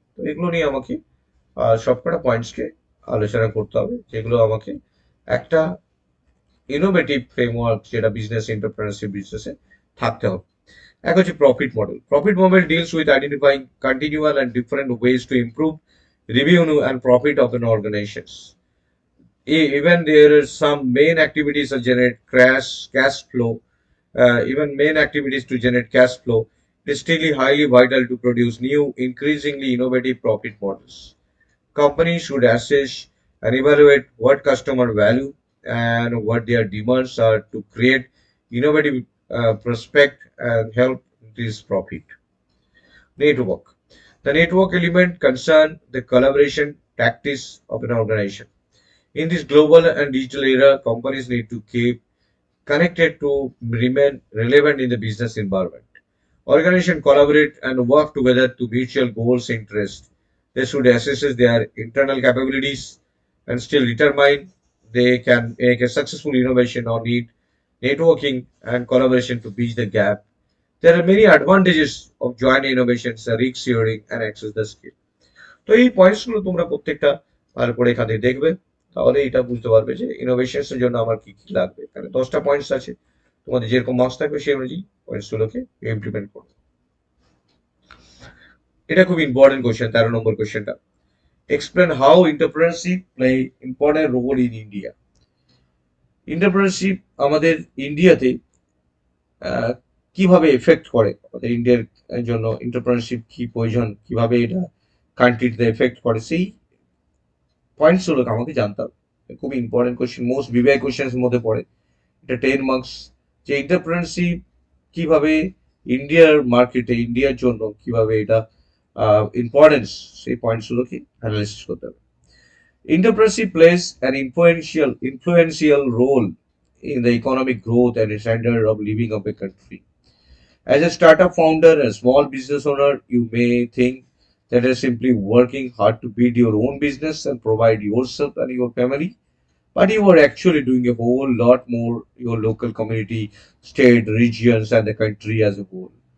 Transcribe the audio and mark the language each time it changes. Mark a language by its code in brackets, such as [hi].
[bn] তো এগুলো নিয়ে আমাকে সবকটা পয়েন্টসকে আলোচনা করতে হবে, যেগুলো আমাকে একটা ইনোভেটিভ ফ্রেমওয়ার্ক যেটা বিজনেস এন্টারপ্রেনারশিপ বিজনেসে থাকতে হবে। এক হচ্ছে profit model. [en] Profit model deals with identifying continual and different ways to improve revenue and profit of an organizations. Even there is some main activities that generate cash flow, even main activities to generate cash flow, it is still highly vital to produce new, increasingly innovative profit models. Companies should assess and evaluate what customer value and what their demands are to create innovative prospect and help increase profit. Network. The network element concern the collaboration tactics of an organization. In this global and digital era, companies need to keep connected to remain relevant in the business environment. Organizations collaborate and work together to mutual goals and interests. They should assess their internal capabilities and still determine they can make a successful innovation or need networking and collaboration to bridge the gap. There are many advantages of joint innovations, risk sharing, and access the skill. [bn] তো এই পয়েন্টসগুলো তোমরা প্রত্যেকটা ভালো করে এখানে দেখবে, তাহলে এটা বুঝতে পারবে যে ইনোভেশনস এর জন্য আমার কি কি লাগবে। এখানে 10টা পয়েন্টস আছে, তোমাদের যেরকম মার্কস থাকবে সেই অনুযায়ী পয়েন্টসগুলোকে ইমপ্লিমেন্ট করবে। এটা খুব ইম্পর্টেন্ট কোশ্চেন, 13 নম্বর কোশ্চেনটা। [en] Explain how entrepreneurship play important role in India. [bn] Entrepreneurship আমাদের ইন্ডিয়াতে আহ, কিভাবে এফেক্ট করে, আমাদের ইন্ডিয়ার জন্য এন্টারপ্রেনারশিপ কি প্রয়োজন, কিভাবে এটা কান্ট্রিতে এফেক্ট করে, সেই পয়েন্টস গুলো আমাকে জানতে হবে। খুব ইম্পর্টেন্ট কোশ্চেন, মোস্ট বিবেক কোশ্চেন মধ্যে পড়ে। এটা 10 মার্কস। যে এন্টারপ্রেনারশিপ কিভাবে ইন্ডিয়ার মার্কেটে, ইন্ডিয়ার জন্য কিভাবে এটা ইম্পর্টেন্স, সেই পয়েন্টস গুলোকে অ্যানালাইসিস করতে হবে। [en] Entrepreneurship plays an influential role in the economic growth and standard of living of a country. As a startup founder and small business owner, you may think that you're simply working hard to build your own business and provide yourself and your family, but you are actually doing a whole lot more your local community, state, regions, and the country as a whole.